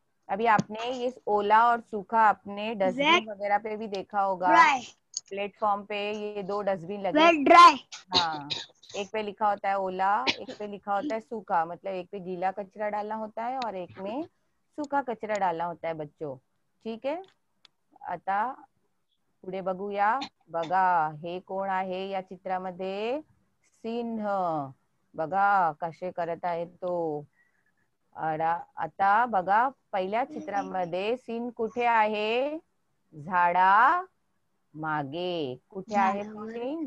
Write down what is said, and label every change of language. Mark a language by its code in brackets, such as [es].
[hi] अभी आपने ये ओला और सूखा अपने डस्टबिन वगैरह पे भी देखा होगा. प्लेटफॉर्म पे ये दो डस्टबिन लगे. [en] Wet dry. [hi] हाँ, एक पे लिखा होता है ओला, एक पे लिखा होता है सूखा. मतलब एक पे गीला कचरा डालना होता है और एक में सूखा कचरा डालना होता है बच्चों. [mr] ठीक आहे. आता पुढे बघूया. बघा हे कोण आहे या चित्रामध्ये? सिंह. बघा कसे करत आहे तो. आता बघा पहिल्या चित्रामध्ये सिंह कुठे आहे? झाडा मागे. कुठे आहे सिंह?